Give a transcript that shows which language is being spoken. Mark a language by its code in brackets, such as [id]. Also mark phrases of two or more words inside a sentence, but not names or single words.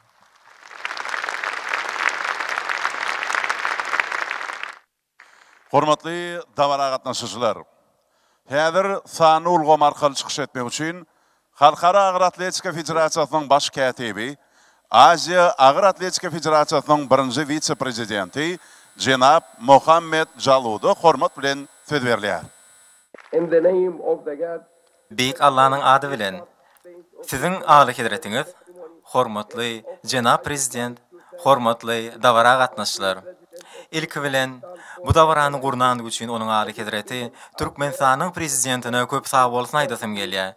[tk] Hormatly dawara gatnaşyjylar. Häzir sany ulgam arkaly çykyş etmek üçin Halkara Agyr Atletika Federasiýasynyň baş kätibi, Aziya Agyr Atletika Federasiýasynyň birinji vitse-prezidenti jenap Mohammed Jaludy hormat bilen söz berýär. [en] In the name of the God, [tk] Beyk Allah'ın adı bilen siziň aly hedretiňiz, hormatly jenap prezident, hormatly dawara gatnaşylar. İlk bilen bu dawarany gurnan üçin onuň aly kedreti Türkmenistanyň prezidentine köp sag bolsun aýdasym gelýär.